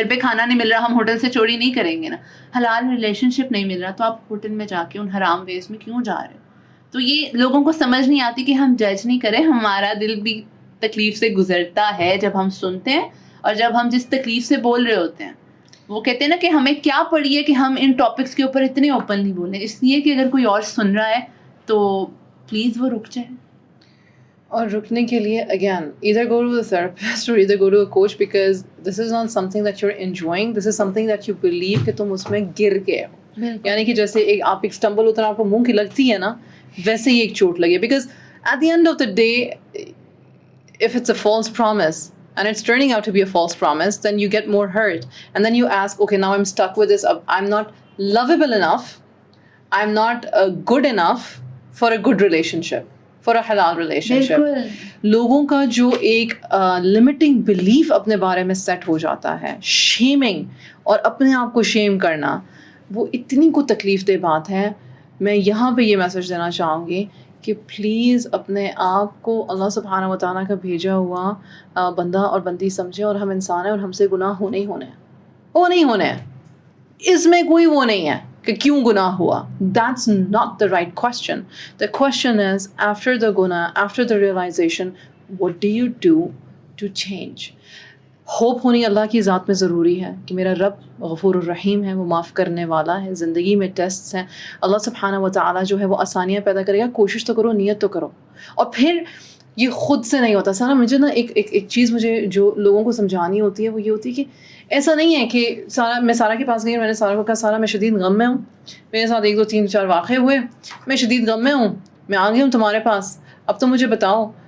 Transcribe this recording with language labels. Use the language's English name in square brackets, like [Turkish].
[Urdu] گھر پہ کھانا نہیں مل رہا, ہم ہوٹل سے چوری نہیں کریں گے نا. حلال ریلیشن شپ نہیں مل رہا, تو آپ ہوٹل میں جا کے ان حرام ویز میں کیوں جا رہے ہو؟ تو یہ لوگوں کو سمجھ نہیں آتی کہ ہم جج نہیں کریں. ہمارا دل بھی تکلیف سے گزرتا ہے جب ہم سنتے ہیں, اور جب ہم جس تکلیف سے بول رہے ہوتے ہیں. وہ کہتے ہیں نا کہ ہمیں کیا پڑی ہے کہ ہم ان ٹاپکس کے اوپر اتنے اوپنلی بولیں, اس لیے کہ اگر کوئی اور سن رہا ہے تو پلیز وہ رک جائے. اور رکنے کے لیے again [English] either go to the therapist or either go to a coach, because this is not something that you're enjoying, this is something that you believe [Urdu] کہ تم اس میں گر گئے ہو. یعنی کہ جیسے آپ ایک stumble ہوتا ہے, آپ کو منہ کی لگتی ہے نا, ویسے ہی ایک چوٹ لگی. [English] because at the end of the day if it's a false promise and it's turning out to be a false promise, then you get more hurt, and then you ask, okay, now I'm stuck with this, I'm not lovable enough, I'm not good enough for a good relationship, for a halal relationship. [Urdu] لوگوں کا جو ایک limiting belief اپنے بارے میں set ہو جاتا ہے, shaming اور اپنے آپ کو شیم کرنا, وہ اتنی کو تکلیف دہ بات ہے. میں یہاں پہ یہ میسج دینا چاہوں گی کہ پلیز اپنے آپ کو اللہ سبحانہ و تعالیٰ کا بھیجا ہوا بندہ اور بندی سمجھیں, اور ہم انسان ہیں اور ہم سے گناہ ہونے ہی ہونے ہیں, وہ نہیں ہونے ہیں. اس میں کوئی وہ نہیں ہے کہ کیوں گناہ ہوا. [English] That's not the right question. The question is, after the guna, after the realization, what do you do to change? [Urdu] Hope ہونی اللہ کی ذات میں ضروری ہے کہ میرا رب غفور الرحیم ہے, وہ معاف کرنے والا ہے. زندگی میں ٹیسٹس ہیں, اللہ سبحانہ و تعالیٰ جو ہے وہ آسانیاں پیدا کرے گا. کوشش تو کرو, نیت تو کرو, اور پھر یہ خود سے نہیں ہوتا. سارا مجھے نا ایک چیز مجھے جو لوگوں کو سمجھانی ہوتی ہے وہ یہ ہوتی ہے کہ ایسا نہیں ہے کہ میں سارا کے پاس گئی اور میں نے سارا کو کہا سارا میں شدید غم میں ہوں, میرے ساتھ 1 2 3 4 واقعے ہوئے, میں شدید غم میں ہوں, میں آ گئی ہوں تمہارے پاس, اب تو مجھے بتاؤ.